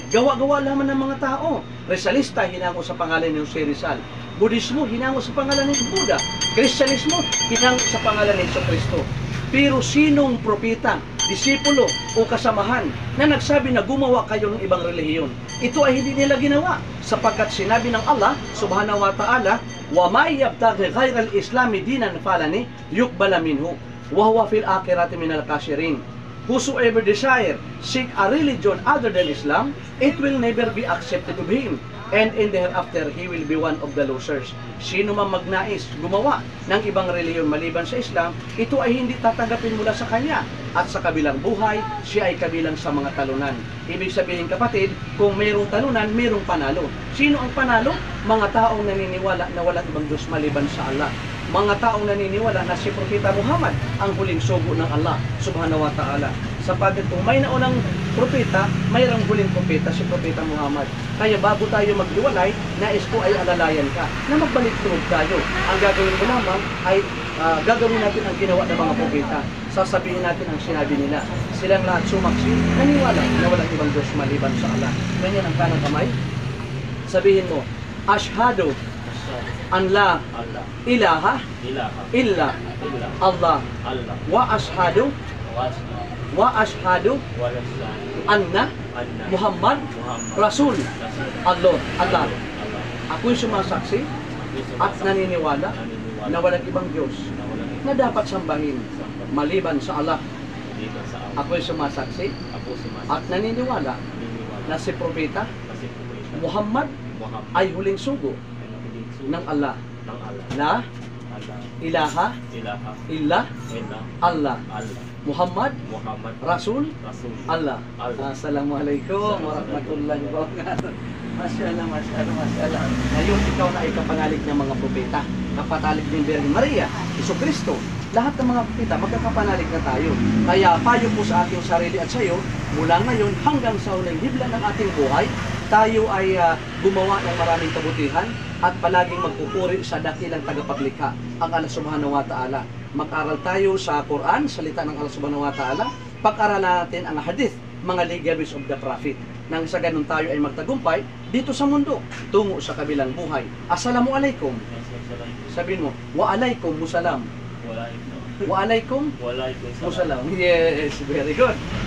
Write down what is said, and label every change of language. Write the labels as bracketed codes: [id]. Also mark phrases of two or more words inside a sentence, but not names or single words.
[tl] Gawa-gawa lamang ng mga tao. Resalista, hinango sa pangalan ni Jose Rizal. Budismo, hinango sa pangalan ni Buddha. Kristyanismo, hinango sa pangalan ni Jesucristo. Pero sinong propeta, disipulo o kasamahan na nagsabi na gumawa kayo ng ibang relihiyon? Ito ay hindi nila ginawa sapagkat sinabi ng Allah [ar] سبحانه وتعالى, "ومن يبتغ غير الإسلام دينا فلن يقبل منه وهو في الآخرة من الخاسرين." [en] Whosoever desire seek a religion other than Islam, it will never be accepted of him, and in the hereafter he will be one of the losers. [tl] Sino man magnais gumawa ng ibang relihiyon maliban sa Islam, ito ay hindi tatanggapin mula sa kanya, at sa kabilang buhay, siya ay kabilang sa mga talunan. Ibig sabihin kapatid, kung mayroong talunan, mayroong panalo. Sino ang panalo? Mga taong naniniwala na walang ibang Diyos maliban sa Allah. Mga taong naniniwala na si Propeta Muhammad ang huling sugo ng Allah [ar] سبحانه وتعالى. [tl] Sapagkat kung may naunang propeta, mayroong huling propeta, si Propeta Muhammad. Kaya bago tayo maghiwalay, nais ko ay alalayan ka na magbalik loob tayo. Ang gagawin mo lamang ay gagawin natin ang ginawa ng mga propeta. Sasabihin natin ang sinabi nila. Silang lahat sumaksi, naniwala na walang ibang Diyos maliban sa Allah. Ganyan ang kanang kamay. Sabihin mo, [ar] أشهد أن لا إله إلا الله وأشهد أن محمدا رسول الله. [tl] Ako'y sumasaksi at naniniwala na walang ibang Diyos na dapat sambahin maliban sa Allah. Ako'y sumasaksi at naniniwala na si Propeta Muhammad ay huling sugo ng Allah. [ar] لا إله إلا الله. محمد رسول الله. السلام عليكم ورحمة الله وبركاته. ما شاء الله، ما شاء الله. [tl] Ngayon ikaw na ay kapanalig ng mga propeta, kapanalig ng Birhen Maria, Jesucristo. Lahat ng mga propeta magkakapanalig na tayo. Kaya payo po sa ating sarili at sa iyo, mula ngayon hanggang sa huling hibla ng ating buhay, tayo ay gumawa ng maraming kabutihan at palaging magpupuri sa dakilang tagapaglikha, ang Allah [ar] سبحانه وتعالى. [tl] Mag-aral tayo sa Quran, salita ng Allah [ar] سبحانه وتعالى. [tl] Pag-aralan natin ang hadith, mga [en] legacies of the Prophet. [tl] Nang sa ganun tayo ay magtagumpay dito sa mundo, tungo sa kabilang buhay. Assalamualaikum. Sabihin mo, [ar] وعليكم السلام. وعليكم وعليكم السلام. Salam. [en] Yes, very good.